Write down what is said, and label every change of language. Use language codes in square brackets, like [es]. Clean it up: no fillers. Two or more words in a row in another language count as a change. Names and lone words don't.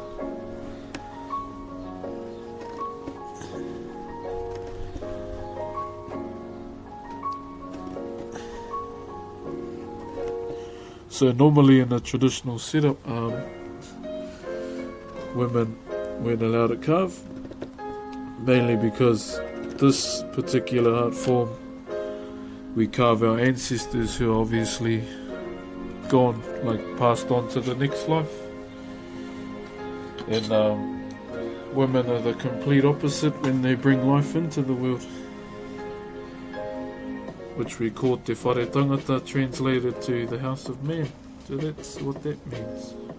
[en] So normally in a traditional setup, women weren't allowed to carve, mainly because this particular art form, we carve our ancestors who are obviously gone, like passed on to the next life. And women are the complete opposite when they bring life into the world, which we call [mi] te whare tangata, [en] translated to the house of man. So that's what that means.